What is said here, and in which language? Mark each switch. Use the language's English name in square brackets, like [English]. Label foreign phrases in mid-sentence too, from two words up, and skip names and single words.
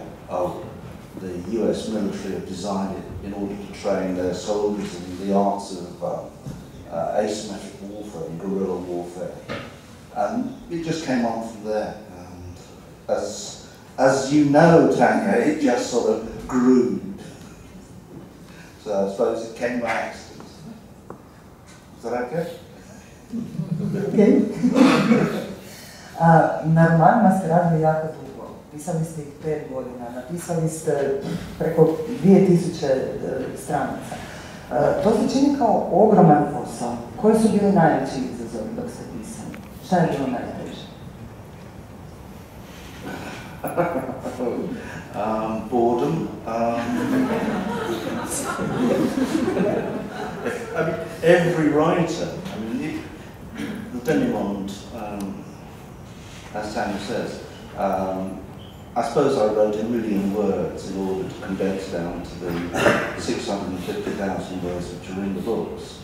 [English] Oh, the US military have designed it in order to train their soldiers in the arts of asymmetric warfare and guerrilla warfare. And it just came on from there. And as you know, Tanya, it just sort of grew. So I suppose it came by accident. Is that okay? Okay. [Bosnian] Na romanima ste radili jako dugo. Pisali ste ih 5 godina, napisali ste preko 2000 stranica. To se čini kao ogroman posao. Koji su bili najveći izazovi dok ste pisali? Šta je bilo najteže? [English] Boredom. I mean, every writer, the Denimond, as Tanya says, I suppose I wrote 1 million words in order to condense down to the 650,000 words which are in the books.